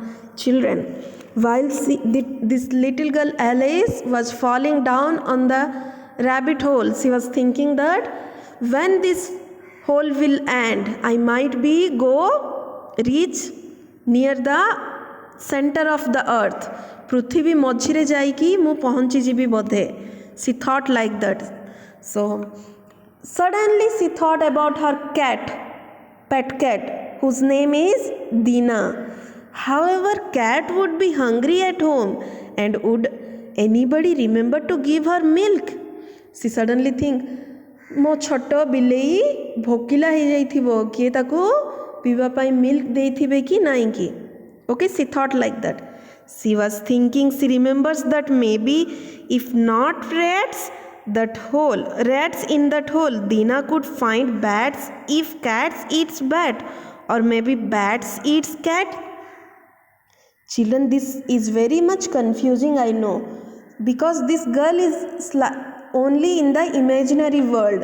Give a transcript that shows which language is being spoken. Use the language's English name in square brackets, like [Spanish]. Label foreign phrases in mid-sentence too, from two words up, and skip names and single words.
[English] Children, while this little girl Alice was falling down on the rabbit hole, she was thinking that when this hole will end, I might be go reach near the center of the earth. [Odia] ପୃଥ୍ୱୀ ମଝିରେ ଯାଇକି ମୁ ପହଞ୍ଚି ଯିବି ବୋଧେ. [English] She thought like that. So suddenly she thought about her cat, pet cat, whose name is Dina. However, cat would be hungry at home, and would anybody remember to give her milk? She suddenly think, [Odia] ମୋ ଛୋଟ ବିଲେଇ ଭୋକିଲା ହୋ ଯାଇଥିବ, କିଏ ତାକୁ ପିଇବା ପାଇଁ ମିଲ୍କ ଦେଇଥିବେ କି ନାହିଁ କି. [English] Okay, she thought like that. She was thinking, she remembers that maybe if not rats in that hole, Dina could find bats if cats eats bat, or maybe bats eats cat. Children, this is very much confusing, I know, because this girl is only in the imaginary world.